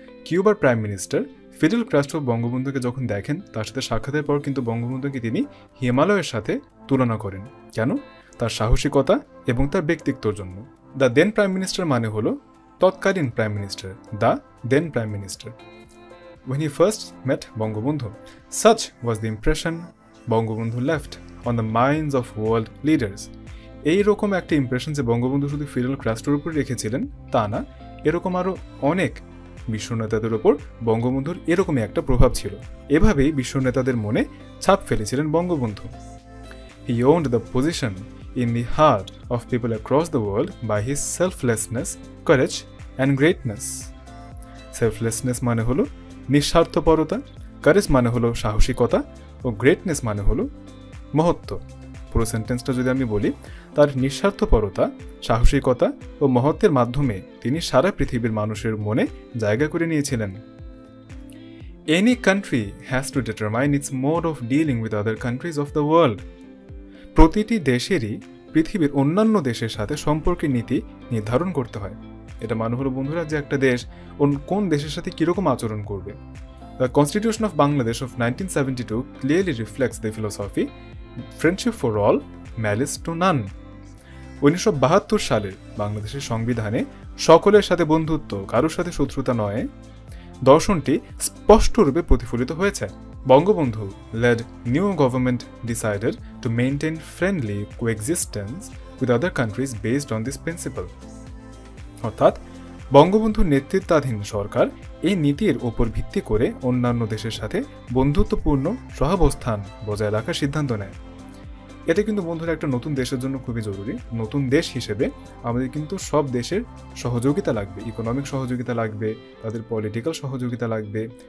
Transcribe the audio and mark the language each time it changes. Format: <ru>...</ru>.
<bn>কিউবার prime minister fiddle Castro বঙ্গবন্ধুকে যখন দেখেন, তার সাথে সাক্ষাতের পর কিন্তু বঙ্গবন্ধুকে তিনি হিমালয়ের সাথে তুলনা করেন। কেন? তার সাহসিকতা এবং তার ব্যক্তিত্বর জন্য।</bn> <en>the then prime minister</en> <bn>মানে হলো তৎকালীন prime minister, the then prime minister.</bn> <en>When he first met Bangabandhu, such was the impression Bangabandhu left on the minds of world leaders.</en> <bn>এইরকম একটা ইমপ্রেশন যে বঙ্গবন্ধু শুধু ফিডেল ক্যাস্ট্রোর উপর রেখেছিলেন তা না, এরকম আরও অনেক বিশ্ব নেতাদের ওপর বঙ্গবন্ধুর এরকমই একটা প্রভাব ছিল। এভাবেই বিশ্ব নেতাদের মনে ছাপ ফেলেছিলেন Bangabandhu.</bn> <en>He owned the position in the heart of people across the world by his selflessness, courage and greatness.</en> <bn>Selflessness মানে হলো নিঃস্বার্থপরতা, কারেজ মানে হলো সাহসিকতা ও গ্রেটনেস মানে হলো মহত্ব। পুরো সেন্টেন্সটা যদি আমি বলি, তার নিঃস্বার্থপরতা, সাহসিকতা ও মহত্বের মাধ্যমে তিনি সারা পৃথিবীর মানুষের মনে জায়গা করে নিয়েছিলেন।</bn> <en>Any country has to determine its mode of dealing with other countries of the world.</en> <bn>প্রতিটি দেশেরই পৃথিবীর অন্যান্য দেশের সাথে সম্পর্কের নীতি নির্ধারণ করতে হয়। এটা মানে হলো বন্ধুরা যে একটা দেশ কোন দেশের সাথে কীরকম আচরণ করবে।</bn> <en>The Constitution of Bangladesh of 1972 clearly reflects the philosophy friendship for all, malice to none.</en> <bn>1972 সালের বাংলাদেশের সংবিধানে সকলের সাথে বন্ধুত্ব, কারোর সাথে শত্রুতা নয় দর্শনটি স্পষ্টরূপে প্রতিফলিত হয়েছে।</bn> <en>Bangabandhu led new government decided to maintain friendly coexistence with other countries based on this principle.</en> <bn>অর্থাৎ বঙ্গবন্ধুর নেতৃত্বাধীন সরকার এই নীতির ওপর ভিত্তি করে অন্যান্য দেশের সাথে বন্ধুত্বপূর্ণ সহাবস্থান বজায় রাখার সিদ্ধান্ত নেয়। এটা কিন্তু বন্ধুরা একটা নতুন দেশের জন্য খুবই জরুরি। নতুন দেশ হিসেবে আমাদের কিন্তু সব দেশের সহযোগিতা লাগবে, ইকোনমিক সহযোগিতা লাগবে, তাদের পলিটিক্যাল সহযোগিতা লাগবে।</bn>